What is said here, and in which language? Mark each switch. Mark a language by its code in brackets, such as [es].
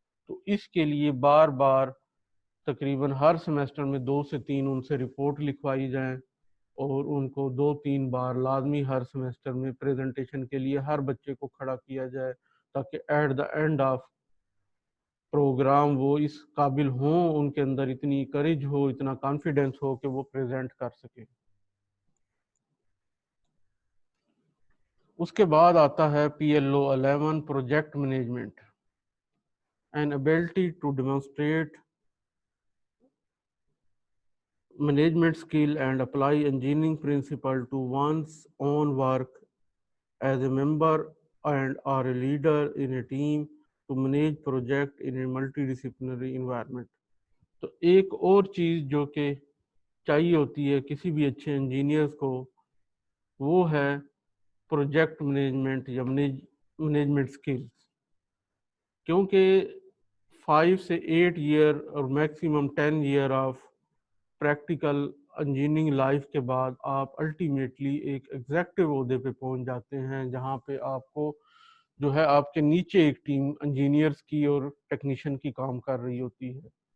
[ur] تو اس کے لیے بار بار تقریباً ہر سیمیسٹر میں 2 سے 3 ان سے رپورٹ لکھوائی جائیں، اور ان کو 2-3 بار لازمی ہر سیمیسٹر میں پریزنٹیشن کے لیے ہر بچے کو کھڑا کیا جائے، تاکہ at the and of program وہ اس قابل ہوں، ان کے اندر اتنی کریج ہو، اتنا کانفیڈنس ہو کہ وہ پریزنٹ کر سکیں. اس کے بعد آتا ہے PLO 11 project management. [en] an ability to demonstrate management skill and apply engineering principle to one's own work as a member and or a leader in a team to manage project in a multidisciplinary environment. [ur] تو ایک اور چیز جو کہ چاہیے ہوتی ہے کسی بھی اچھے انجینئرز کو، وہ ہے پروجیکٹ مینجمنٹ یا مینجمنٹ سکلز. کیونکہ 5 سے 8 ایئر اور maximum 10 year of practical engineering life کے بعد آپ الٹیمیٹلی ایک ایگزیکٹو عہدے پہ پہنچ جاتے ہیں، جہاں پہ آپ کو جو ہے آپ کے نیچے ایک ٹیم انجینئرز کی اور ٹیکنیشین کی کام کر رہی ہوتی ہے.